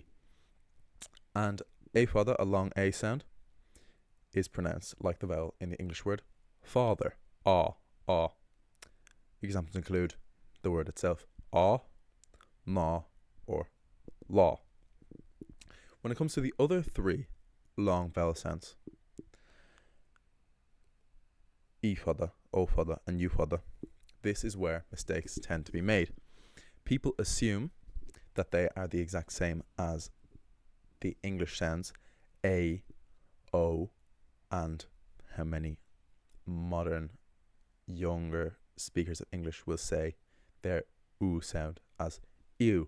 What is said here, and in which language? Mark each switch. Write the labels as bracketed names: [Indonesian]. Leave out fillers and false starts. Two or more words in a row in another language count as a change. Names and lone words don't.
[English] And A fada, a long A sound, is pronounced like the vowel in the English word father, ah. Examples include the word itself, ah, na, or law. When it comes to the other three long vowel sounds, E fada, O fada, and U fada, this is where mistakes tend to be made. People assume that they are the exact same as the English sounds A, O, and how many modern, younger speakers of English will say their oo sound as ew.